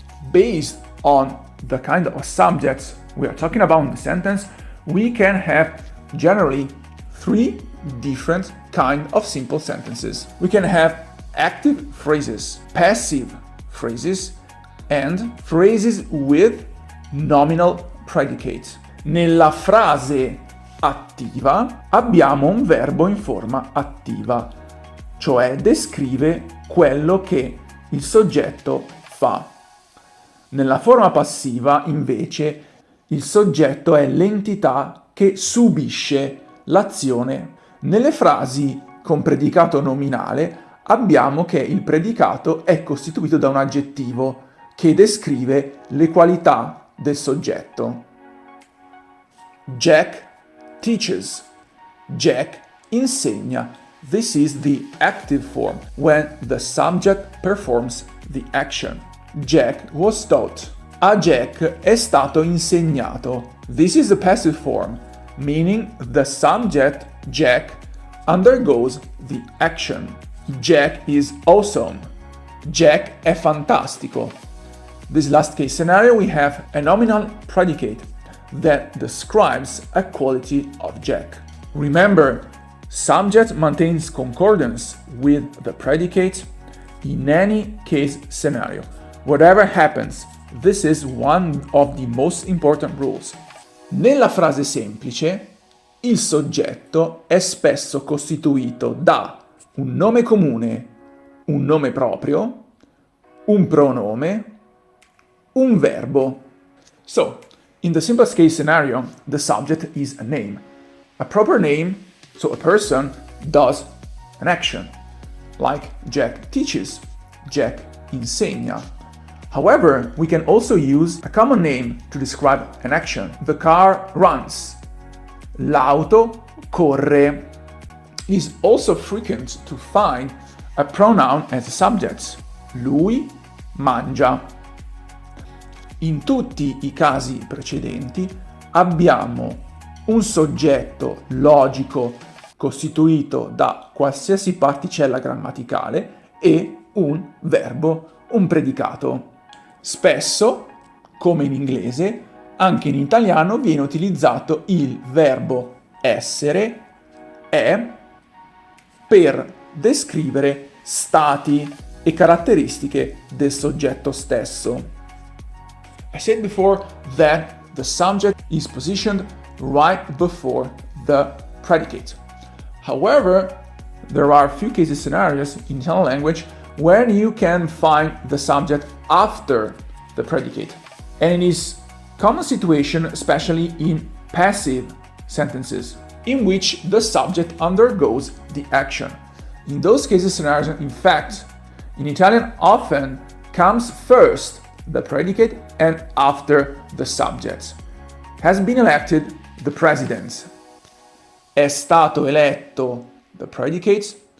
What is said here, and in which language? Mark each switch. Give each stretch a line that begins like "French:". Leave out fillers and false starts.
English: Based on the kind of subjects we are talking about in the sentence, we can have generally three different kinds of simple sentences. We can have active phrases, passive phrases, and phrases with nominal predicate.
Italian: Nella frase attiva, abbiamo un verbo in forma attiva, cioè descrive quello che il soggetto fa. Nella forma passiva, invece, il soggetto è l'entità che subisce l'azione. Nelle frasi con predicato nominale abbiamo che il predicato è costituito da un aggettivo che descrive le qualità del soggetto.
English: Jack teaches.
Italian: Jack insegna.
English: This is the active form when the subject performs the action. Jack was taught.
Italian: A Jack è stato insegnato.
English: This is the passive form, meaning the subject, Jack, undergoes the action. Jack is awesome.
Italian: Jack è fantastico.
English: This last case scenario we have a nominal predicate that describes a quality of Jack. Remember, subject maintains concordance with the predicate in any case scenario. Whatever happens, this is one of the most important rules.
Italian: Nella frase semplice, il soggetto è spesso costituito da un nome comune, un nome proprio, un pronome, un verbo.
English: So, in the simplest case scenario, the subject is a name. A proper name, so a person, does an action. Like Jack teaches,
Italian: Jack insegna.
English: However, we can also use a common name to describe an action. The car runs.
Italian: L'auto corre.
English: It is also frequent to find a pronoun as a subject.
Italian: Lui mangia. In tutti i casi precedenti abbiamo un soggetto logico costituito da qualsiasi particella grammaticale e un verbo, un predicato. Spesso, come in inglese, anche in italiano viene utilizzato il verbo essere, è, per descrivere stati e caratteristiche del soggetto stesso.
English: I said before that the subject is positioned right before the predicate. However, there are few cases scenarios in Italian language where you can find the subject after the predicate. And it is common situation, especially in passive sentences, in which the subject undergoes the action. In those cases scenarios, in fact, in Italian often comes first the predicate and after the subject. Has been elected the president.
Italian: È stato eletto
English: the predicate.